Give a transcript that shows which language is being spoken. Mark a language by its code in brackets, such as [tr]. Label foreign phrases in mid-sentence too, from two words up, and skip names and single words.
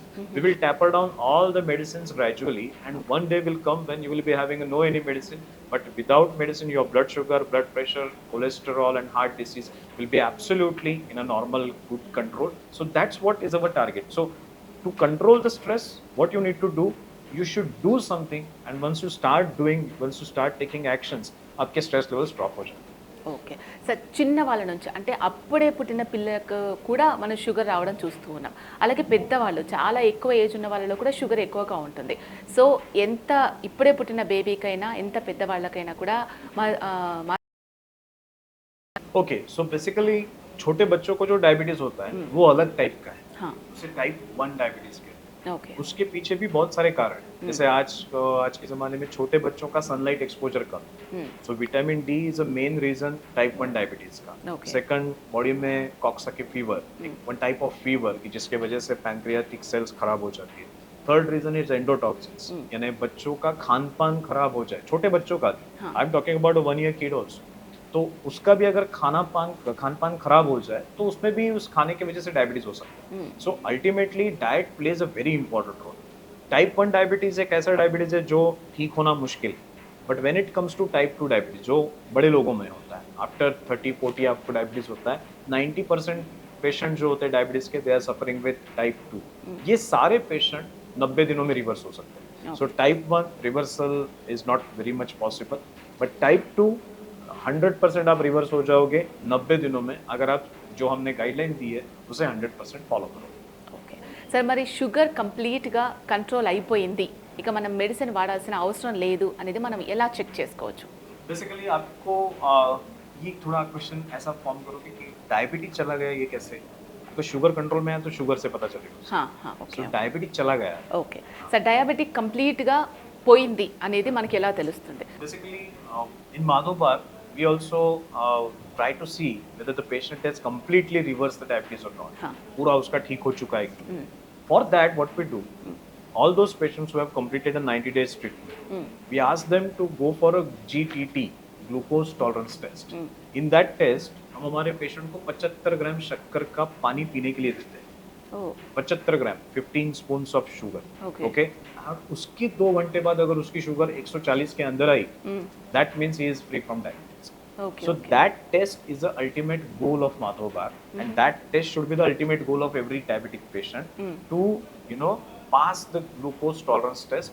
[en] We will taper down all the medicines gradually, and one day will come when you will be having no any medicine, but without medicine your blood sugar, blood pressure, cholesterol and heart disease will be absolutely in a normal good control. So that's what is our target. So to control the stress, what you need to do, you should do something, and once you start taking actions, [hi] आपके stress levels drop हो जाते हैं. [te] ఓకే. సార్ చిన్న వాళ్ళ నుంచి అంటే అప్పుడే పుట్టిన పిల్లలకు కూడా మనం షుగర్ రావడం చూస్తూ ఉన్నాం. అలాగే పెద్దవాళ్ళు చాలా ఎక్కువ ఏజ్ ఉన్న వాళ్ళలో కూడా షుగర్ ఎక్కువగా ఉంటుంది. సో ఎంత ఇప్పుడే పుట్టిన బేబీకైనా ఎంత పెద్దవాళ్ళకైనా కూడా మా [hi] ओके, सो बेसिकली छोटे बच्चों को जो डायबिटीज होता है वो अलग टाइप का है. हाँ. उसे [en] type 1 diabetes [hi] कहते हैं. [te] ఓకే. [hi] उसके पीछे भी बहुत सारे कारण हैं. जैसे आज के ज़माने में छोटे बच्चों का [en] sunlight exposure [hi] कम. [en] So vitamin D is a main reason type 1 diabetes ka. Okay. [hi] सेकंड, बॉडी में [en] Coxsackie fever, one type of fever [hi] की जिसके वजह से [en] pancreatic cells [hi] खराब हो जाती है. [en] third reason is endotoxins, [hi] यानी बच्चों का खान पान खराब हो जाए, छोटे बच्चों का. हाँ. [en] I am talking about 1 year kid also. [hi] तो उसका भी अगर खान पान खराब हो जाए तो उसमें भी उस खाने की वजह से डायबिटीज हो सकता है. [en] so ultimately diet plays a very important role. type 1 diabetes [hi] एक ऐसा डायबिटीज है जो ठीक होना मुश्किल है. [en] but when it comes to type 2 diabetes, [hi] जो बड़े लोगों में होता है, आफ्टर 30-40 आपको डायबिटीज होता है. 90% पेशेंट जो होते हैं डायबिटीज के, [en] they are suffering with type 2. [hi] ये सारे पेशेंट 90 दिनों में रिवर्स हो सकते हैं. [en] so type 1 reversal is not very much possible, but type 2 [hi] 100% आप रिवर्स हो जाओगे 90 दिनों में, अगर आप जो हमने गाइडलाइन दी है उसे 100% फॉलो करोगे. [te] ఓకే. సార్ మరి షుగర్ కంప్లీట్గా కంట్రోల్ అయిపోయింది, ఇక మనం మెడిసిన్ వాడాల్సిన అవసరం లేదు అనేది మనం ఎలా చెక్ చేసుకోవచ్చు? [hi] बेसिकली आपको ये थोड़ा क्वेश्चन ऐसा फॉर्म करोगे कि डायबिटीज चला गया ये कैसे, तो [en] sugar control [hi] में है तो शुगर से पता चलेगा. [te] హా, హా, ఓకే. [hi] सो डायबिटीज चला गया. [te] ఓకే. సార్ డయాబెటిక్ కంప్లీట్గా పోయింది అనేది మనకి ఎలా తెలుస్తుంది? [en] Basically, in Madhobag, we also try to see whether the patient has completely reversed the diabetes or not. [hi] हाँ. पूरा उसका ठीक हो चुका है. [en] For that, what we do, all those patients who have completed a 90 days treatment, we ask them to go for a GTT, glucose tolerance test. In that test, [hi] हम हमारे पेशेंट को 75 ग्राम शक्कर का पानी पीने के लिए देते हैं. ఓ [en] 75 gram, 15 spoons of sugar. Okay. [hi] ओके. उसके 2 घंटे बाद अगर उसकी शुगर 140 के अंदर आई, [en] that means he is free from diabetes. [te] ఓకే. [en] So that test is the ultimate goal of Madhobag, and that test should be the ultimate goal of every diabetic patient to, pass the glucose tolerance test.